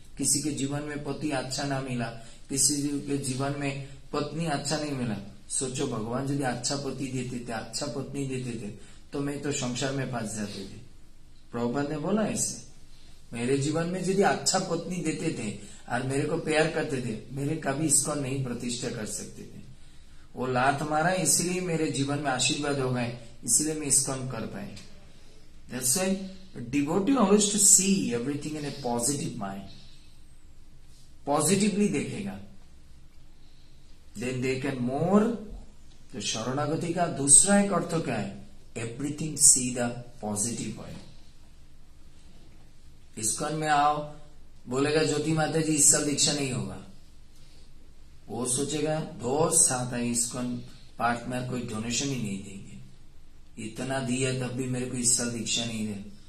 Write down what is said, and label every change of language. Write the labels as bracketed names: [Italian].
[Hindi] किसी के जीवन में पति अच्छा ना मिला, किसी के जीवन में पत्नी अच्छा नहीं मिला, सोचो भगवान यदि अच्छा पति देते थे, अच्छा पत्नी देते थे, तो मैं तो संसार में फंस जाते थे। प्रभुपाद ने बोला ऐसे, मेरे जीवन में यदि अच्छा पत्नी देते थे और मेरे को प्यार करते थे, मेरे कभी इसको नहीं प्रतिष्ठा कर सकते थे। वो लात मारा इसलिए मेरे जीवन में आशीर्वाद हो गए, इसलिए मैं इसको कर पाए। [English] That's why devotee always to see everything in a positive mind. [Hindi] Positively देखेगा, [English] then they can more। तो शरणागति का दूसरा एक अर्थ क्या है? Everything see the positive way. [Hindi] ISKCON में आओ, बोलेगा ज्योति माता जी इस साल दीक्षा नहीं होगा, वो सोचेगा दोस्त आता है इस्कॉन पार्टनर कोई डोनेशन ही नहीं देंगे, इतना दिया तब भी मेरे को इस साल दीक्षा नहीं दे।